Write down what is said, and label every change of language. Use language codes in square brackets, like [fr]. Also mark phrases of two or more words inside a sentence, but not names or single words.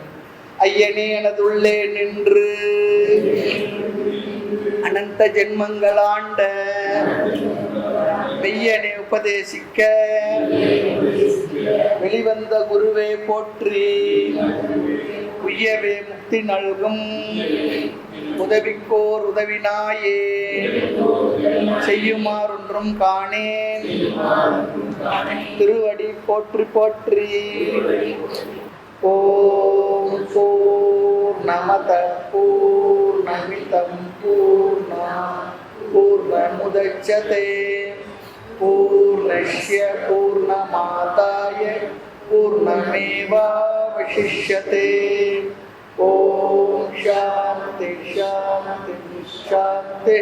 [ta] ஐயனே எனது உள்ளே நின்று அனந்த ஜென்மங்களாண்ட மெய்யனே உபதேசிக்க வெளிவந்த குருவே போற்றி, உய்யவே முக்தி நல்கும் உதவிக்கோர் உதவினாயே, செய்யுமாறொன்றும் காணேன் திருவடி போற்றி போற்றி. [sa] ॐ पूर्णमद पूर्णमिदं पूर्णमुदच्यते पूर्णस्य पूर्णमादाय पूर्णमेवावशिष्यते. ॐ शान्ति शान्ति शान्ति.